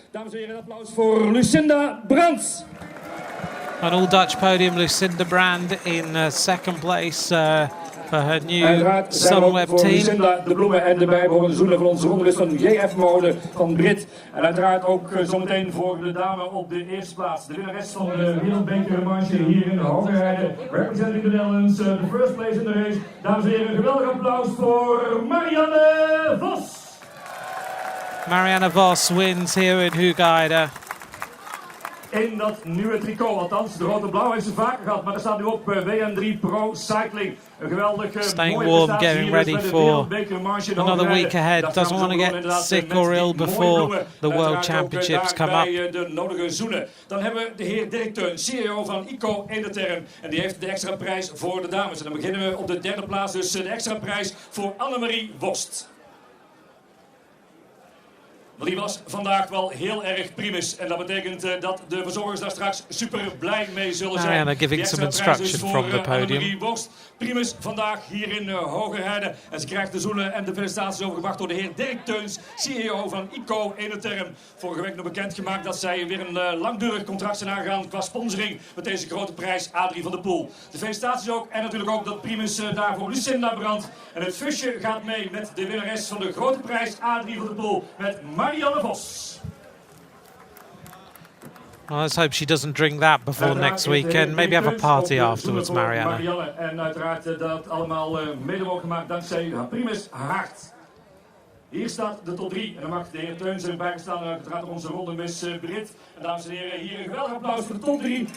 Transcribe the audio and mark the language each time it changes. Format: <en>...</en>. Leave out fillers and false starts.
<nl>Dames en heren, een applaus voor Lucinda Brandt.</nl> <en>An all-Dutch podium, Lucinda Brand in second place for her new Sunweb team.</en> <nl>Lucinda de bloemen en de bijbehorende zoenen van onze rondelist van JF-mode van Brit. En uiteraard ook zometeen voor de dame op de eerste plaats. De winnares van de wereldbekermarge hier in de Hoogerheide.</nl> <en>Representing the Netherlands, the first place in the race.</en> <nl>Dames en heren, een geweldig applaus voor Marianne Vos.</nl> <en>Marianne Vos wins here in Hoogerheide.</en> <nl>In dat nieuwe tricot, althans de rood-blauw heeft ze vaker gehad, maar er staat nu op WM3 Pro Cycling. Een geweldige</nl> <en>staying warm, getting ready for another week ahead. Doesn't want to get sick or ill before the World Championships come up.</en> <nl>De nodige zoenen. Dan hebben we de heer directeur, CEO van ICO Ederterm. En die heeft de extra prijs voor de dames. En dan beginnen we op de derde plaats, dus de extra prijs voor Annemarie Wost. Die was vandaag wel heel erg primus. En dat betekent dat de verzorgers daar straks super blij mee zullen zijn.</nl> <en>Marianne giving some instruction from the podium.</en> <nl>Primus vandaag hier in Hoogerheide. En ze krijgt de zoenen en de felicitaties overgebracht door de heer Dirk Teuns, CEO van ICO Ederterm. Vorige week nog bekendgemaakt dat zij weer een langdurig contract zijn aangegaan qua sponsoring met deze grote prijs Adrie van der Poel. De felicitaties ook en natuurlijk ook dat Primus daarvoor Lucinda Brandt. En het fusje gaat mee met de winnares van de grote prijs Adrie van der Poel met Marianne Vos.</nl> <en>Well, let's hope she doesn't drink that before next weekend. Maybe have a party afterwards, Marianne. Marianne.</en> <nl>En uiteraard dat allemaal mede mogelijk gemaakt dankzij Primus Hart. Hier staat de top 3. En dan mag de heer Teuns erbij staan. Uiteraard onze rondemis Brit. En dames en heren, hier een geweldig applaus voor de top 3.</nl>